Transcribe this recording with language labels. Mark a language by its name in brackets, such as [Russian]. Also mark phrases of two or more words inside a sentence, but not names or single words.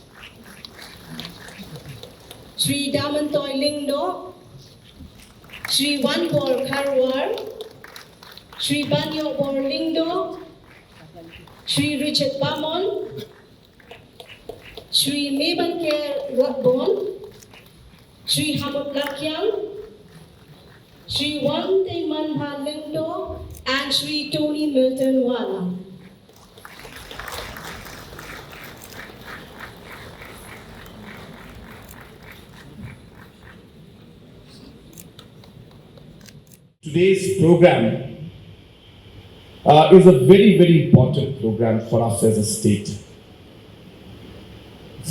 [English] Sri Damantoy Lingdo, Sri Wanbor Karwar, Sri Banyo Bor Lingdo, Sri Richard Bamon, Sri Mebanker Rodbon, Sri Hamad Lakyang, Sri Wante Manha Lingdo, and Sri Tony Milton Wala. Today's program is a very, very important program for us as a state.